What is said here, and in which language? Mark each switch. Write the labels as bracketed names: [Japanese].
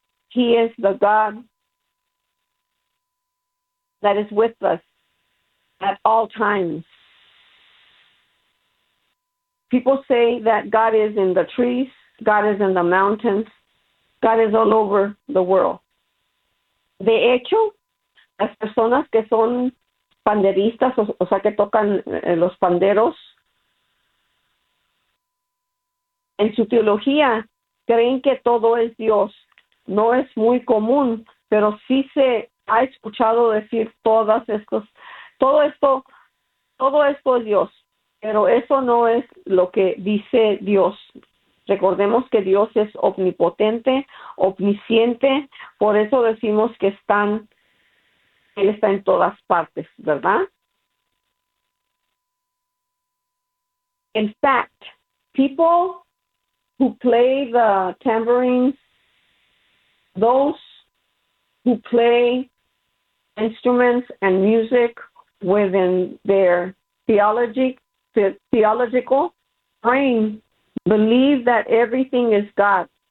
[English] He is the God that is with us at all times. People say that God is in the trees, God is in the mountains, God is all over the world. [Spanish] De hecho, las personas que son panderistas, o sea, que tocan los panderos, en su teología creen que todo es Dios. No es muy común, pero sí se ha escuchado decir todo esto es Dios. Pero eso no es lo que dice Dios. Recordemos que Dios es omnipotente, omnisciente. Por eso decimos que Él está en todas partes, ¿verdad? [English] In fact, people who play the tambourine, those who play instruments and music within their theological brain believe that everything is God.